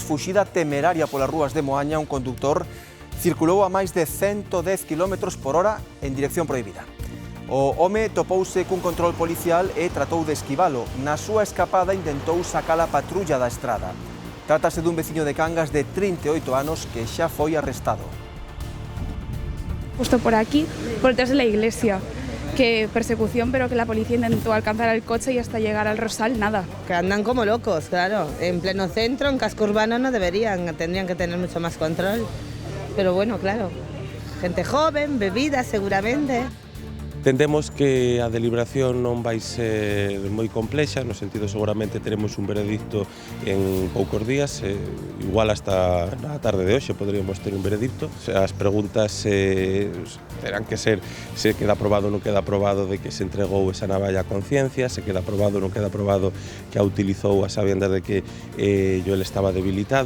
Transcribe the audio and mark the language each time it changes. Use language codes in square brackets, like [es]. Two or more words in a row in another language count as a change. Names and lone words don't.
[gl] Fuxida temeraria polas rúas de Moaña, un conductor circulou a máis de 110 km por hora en dirección prohibida. O home topouse cun control policial e tratou de esquivalo. Na súa escapada intentou sacar a patrulla da estrada. Trátase dun veciño de Cangas de 38 anos que xa foi arrestado. [es] Justo por aquí, por detrás de la iglesia, que persecución, pero que la policía intentó alcanzar el coche y hasta llegar al Rosal, nada. Que andan como locos, claro, en pleno centro, en casco urbano no deberían, tendrían que tener mucho más control. Pero bueno, claro, gente joven, bebida seguramente. [gl] Entendemos que a deliberación non vai ser moi complexa, no sentido seguramente teremos un veredicto en poucos días, igual hasta na tarde de hoxe poderíamos ter un veredicto. As preguntas terán que ser se queda aprobado ou non queda aprobado de que se entregou esa navalla a conciencia, se queda aprobado ou non queda aprobado que a utilizou [es] a sabiendas [gl] de que Joel estaba debilitado.